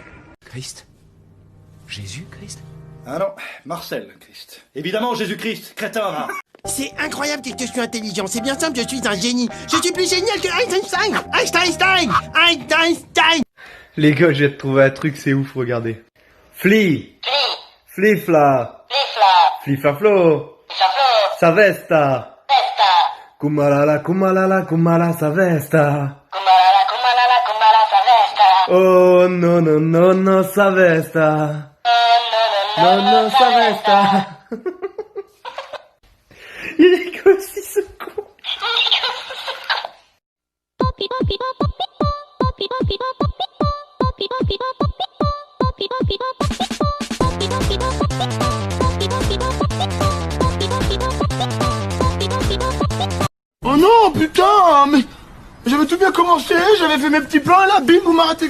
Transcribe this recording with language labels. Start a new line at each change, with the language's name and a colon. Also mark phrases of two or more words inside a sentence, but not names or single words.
French: Christ? Jésus-Christ? Ah non, Marcel Christ. Évidemment, Jésus-Christ, crétin, hein. C'est incroyable que je suis intelligent. C'est bien simple, je suis un génie. Je suis plus génial que Einstein. Les gars, je vais te trouver un truc, c'est ouf, regardez. Flifla. Flifaflo. Savesta. Kumalala, Savesta. Oh, no, Savesta. No, Savesta. Il rigole aussi, ce con. Oh non, putain, mais j'avais tout bien commencé, j'avais fait mes petits plans et là, bim, vous m'arrêtez.